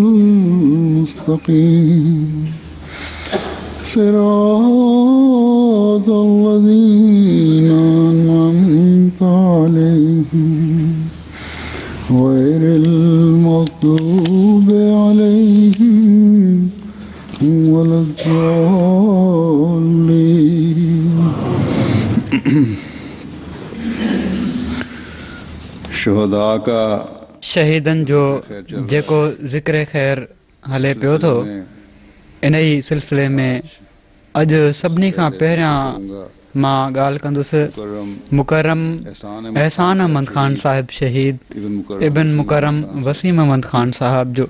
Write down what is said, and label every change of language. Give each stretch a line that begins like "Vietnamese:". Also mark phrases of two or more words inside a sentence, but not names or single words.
Arabic: المستقيم صراط الذين أنعمت عليهم غير المغضوب عليهم ولا الضالين
Urdu: شہدا کا
Sindhi: शहीदनि जो जेको ज़िक्र ख़ैर हले पियो थो इन ई सिलसिले में अॼु सभिनी खां पहिरियां मां ॻाल्हि कंदुसि मुकरम एहसान अहमद ख़ान साहिब शहीद इब्न मुकरम वसीम अहमद ख़ान साहिब जो